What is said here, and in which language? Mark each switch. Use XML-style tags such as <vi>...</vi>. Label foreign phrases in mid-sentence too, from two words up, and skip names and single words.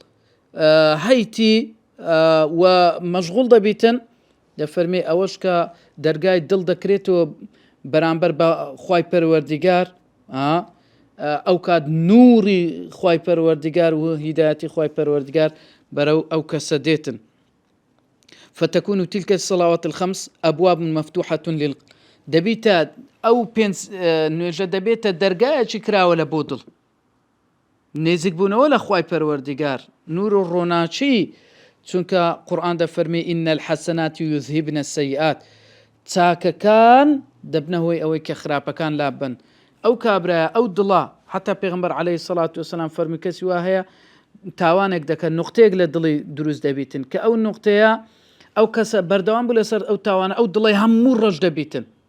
<ckb>هەیتی و مەشغوڵ دەبیتن دەفەرمێ ئەوەش کە دەرگای دڵ دەکرێتەوە بەرامبەر بە خوای پەروەردگار ئەو کات نووری خوای پەروەردگار و هیدایەتی خوای پەروەردگار بەرەو ئەو کەسە دێتن.</ckb> <ar>فتكون تلك الصلوات الخمس أبواب مفتوحة</ar> <ckb>دەبیتە ئەو 5 نوێژە دەبێتە دەرگایەکی کراوە لە بۆ دڵ نێزیک بوونەوە لە خوای پەروەردگار نور و ڕۆناچی چونکە قورئان دەفەرمێ</ckb> <ar>إن الحسنات يذهبن السيئات</ar> <ckb>چاکەکان دەبنە هۆی ئەوەی کە خراپەکان لابن ئەو کابرایە ئەو دڵە حتا پێغەمبەر عەلەیهی سەڵات وەسەلام فەرمی کەسی وا هەیە تاوانێک دەکەن نوقتەیەک لە دڵی دروست دەبیتن کە ئەو نوقتەیە ئەو کەسە بەردەوام بوو لەسەر ئەو تاوانە ئەو دڵی هەموو ڕەش دەبیتن</ckb>